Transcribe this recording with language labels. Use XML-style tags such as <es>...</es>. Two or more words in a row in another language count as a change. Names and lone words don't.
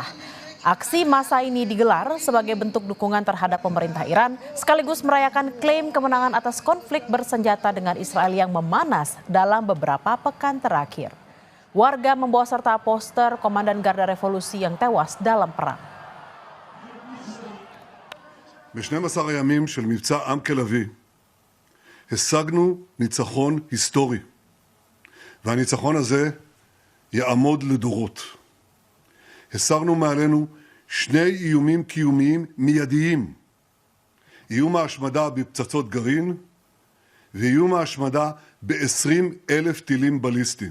<id>Aksi massa ini digelar sebagai bentuk dukungan terhadap pemerintah Iran, sekaligus merayakan klaim kemenangan atas konflik bersenjata dengan Israel yang memanas dalam beberapa pekan terakhir. Warga membawa serta poster Komandan Garda Revolusi yang tewas dalam perang.</id> <he>ב-12 הימים של מבצע עם כלביא השגנו ניצחון היסטורי, והניצחון הזה יעמוד לדורות. הסרנו מעלינו 2 איומים קיומיים מיידיים, איום ההשמדה בפצצות גרעין ואיום ההשמדה ב-20,000 טילים בליסטיים.</he>